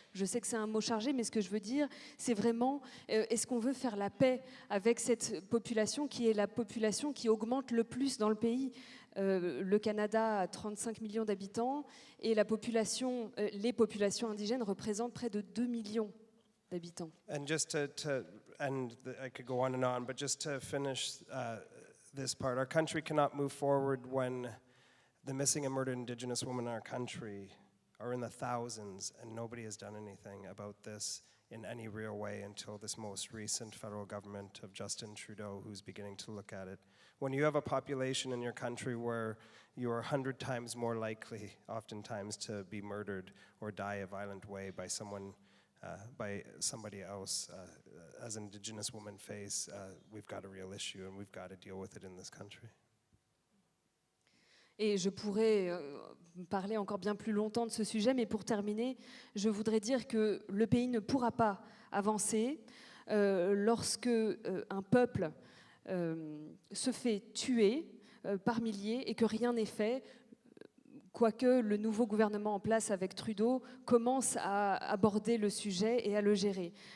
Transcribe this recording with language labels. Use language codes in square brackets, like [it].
[fr] Je sais que c'est un mot chargé, mais ce que je veux dire, c'est vraiment, est-ce qu'on veut faire la paix avec cette population qui est la population qui augmente le plus dans le pays? Le Canada a 35 millions d'habitants, et les populations indigènes représentent près de 2 millions d'habitants. [en] And just I could go on, but just to finish this part, our country cannot move forward when the missing and murdered Indigenous women in our country are in the thousands, and nobody has done anything about this in any real way until this most recent federal government of Justin Trudeau, who's beginning to look at it. When you have a population in your country where you are 100 times more likely, oftentimes, to be murdered or die a violent way by somebody else, as an Indigenous woman face, we've got a real issue and we've got to deal with it in this country. [fr] Et je pourrais parler encore bien plus longtemps de ce sujet, mais pour terminer, je voudrais dire que le pays ne pourra pas avancer lorsque un peuple se fait tuer par milliers et que rien n'est fait, quoique le nouveau gouvernement en place avec Trudeau commence à aborder le sujet et à le gérer.